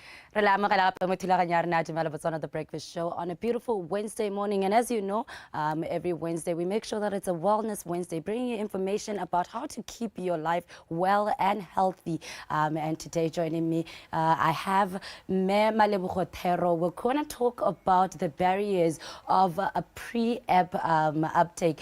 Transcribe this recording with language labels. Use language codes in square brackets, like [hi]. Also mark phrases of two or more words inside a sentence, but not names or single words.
[tn] Re la amogela gape mo thulaganyong ya rena DUMELA BOTSWANA, [en] the breakfast show on a beautiful Wednesday morning. And as you know, every Wednesday we make sure that it's a wellness Wednesday, bringing you information about how to keep your life well and healthy. And today joining me, I have Mayor Malebogo Thero. We're going to talk about the barriers of a pre-ep uptake.